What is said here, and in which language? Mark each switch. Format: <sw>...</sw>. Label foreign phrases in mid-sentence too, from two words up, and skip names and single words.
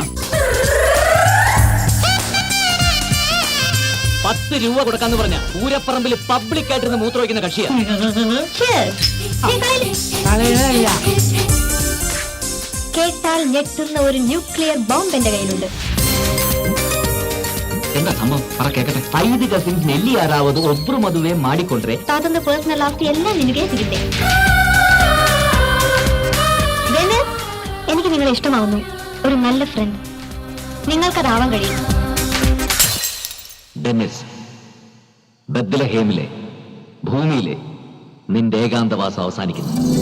<ml>10 രൂപ കൊടുക്കാന്ന് പറഞ്ഞ പൂരപ്പറമ്പിൽ പബ്ലിക് ആയിട്ടിരുന്ന് മൂത്രമൊഴിക്കുന്ന കക്ഷിയാ. കേട്ടാൽ ഞെട്ടുന്ന ഒരു ന്യൂക്ലിയർ ബോംബ് എന്റെ കയ്യിലുണ്ട്. എന്താ സംഭവം? പറ കേക്കട്ടെ.</ml> <kn>5 ಕಸಿನ್ಸ್ ಎಲ್ಲಿ ಯಾರಾவது ಒಬ್ರು ಮದುವೆ ಮಾಡಿಕೊಂಡ್ರೆ ತಾತಂದ ಪರ್ಸನಲ್ ಆಸ್ತಿ ಎಲ್ಲ ನಿನಗೆ ಸಿಗುತ್ತೆ.</kn> <ml>എനിക്ക് നിങ്ങളെ ഇഷ്ടമാവുന്നു. ഒരു നല്ല ഫ്രണ്ട് നിങ്ങൾക്കതാവാൻ കഴിയും. ഡെന്നിസ്, ബദ്ലഹേമിലെ ഭൂമിയിലെ നിന്റെ ഏകാന്തവാസം അവസാനിക്കുന്നു.</ml>